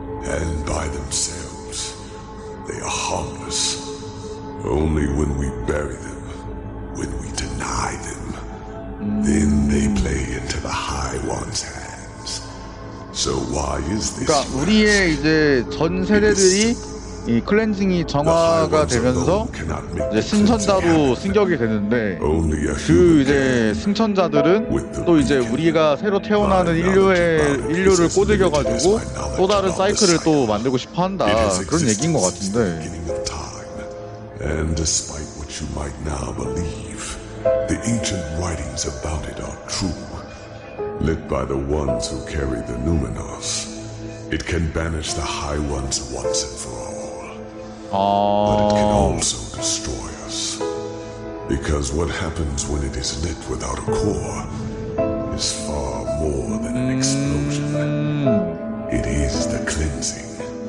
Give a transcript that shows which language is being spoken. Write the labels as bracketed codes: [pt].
[en] And by themselves, they are harmless. Only when we bury them, when we deny them, then they play into the High So why is this? [ko] 그러니까 우리의 이제 전 세대들이 이 클렌징이 정화가 되면서 이제 승천자로 승격이 되는데 그 이제 승천자들은 또 이제 우리가 새로 태어나는 인류를 꼬드겨가지고 또 다른 사이클을 또 만들고 싶어 한다, 그런 얘기인 것 같은데. [en] And despite what you might now believe, the ancient writings about it are true. Lit by the ones who carry the numinous, it can banish the high ones once and for all. But it can also destroy us. Because what happens when it is lit without a core is far more than an explosion. It is the cleansing.